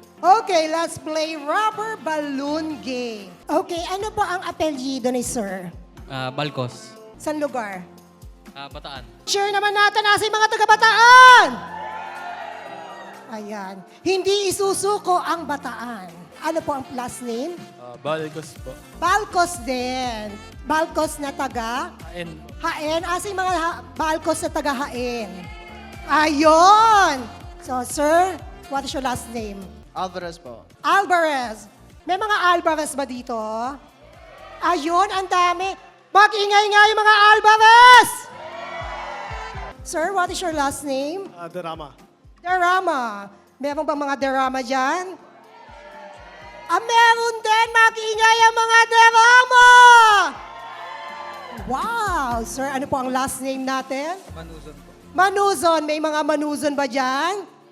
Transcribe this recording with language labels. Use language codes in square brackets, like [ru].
[en] Okay, let's play rubber balloon game. [tl] Okay, ano po ang apelyido ni Sir? Balcos. San lugar? Bataan. Sure naman natin nasa yung mga taga-Bataan! Ayan. Hindi isusuko ang Bataan. Ano po ang last name? Balcos po. Balcos din. Balcos na taga? Hain. Hain. Asa yung mga Balcos na taga Hain? Ayon! [en] So, sir, what is your last name? [tl] Alvarez po. Alvarez. May mga Alvarez ba dito? Ayun, ang dami. Mag-ingay nga yung mga Alvarez! [en] Sir, what is your last name? [tl] Drama. Derama. Meron bang mga derama dyan? Meron din. Mag-ingay ang mga derama! Wow! Sir, ano po ang last name natin? Manuzon po. Manuzon. May mga manuzon ba dyan?